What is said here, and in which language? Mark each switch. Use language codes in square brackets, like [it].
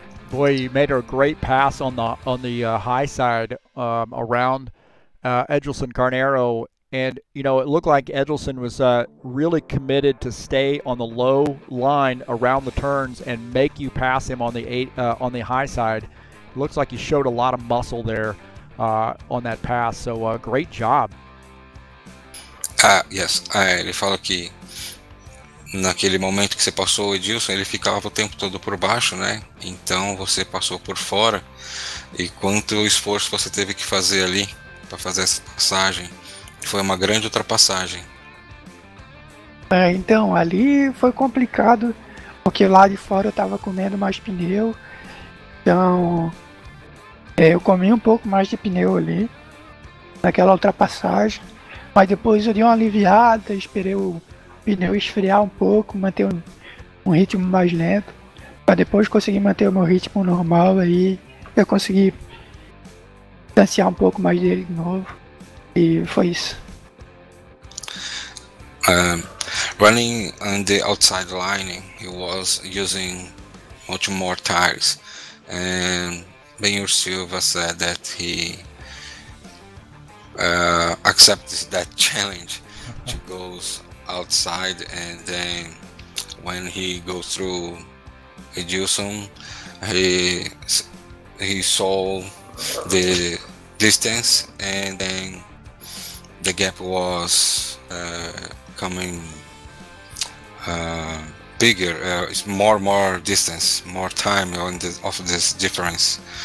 [en] Boy, you made a great pass on the high side around Edilson Carneiro, and it looked like Edilson was really committed to stay on the low line around the turns and make you pass him on the high side. It looks like he showed a lot of muscle there on that pass. So great job. [pt] Yes, ele fala que naquele momento que você passou o Edilson, ele ficava o tempo todo por baixo, né? Então você passou por fora. E quanto esforço você teve que fazer ali para fazer essa passagem? Foi uma grande ultrapassagem. Então, ali foi complicado, porque lá de fora eu estava comendo mais pneu. Então, eu comi um pouco mais de pneu ali, naquela ultrapassagem. Mas depois eu dei uma aliviada, esperei o pneu esfriar um pouco, manter um ritmo mais lento. Para depois conseguir manter o meu ritmo normal, aí eu consegui distanciar um pouco mais dele de novo. E foi isso. [en] Running on the outside line, he was using much more tires, and Ben Silva said that he accepted that challenge to go outside, and then when he goes through Edilson, he saw the distance, and then the gap was coming bigger, more distance, more time of this difference.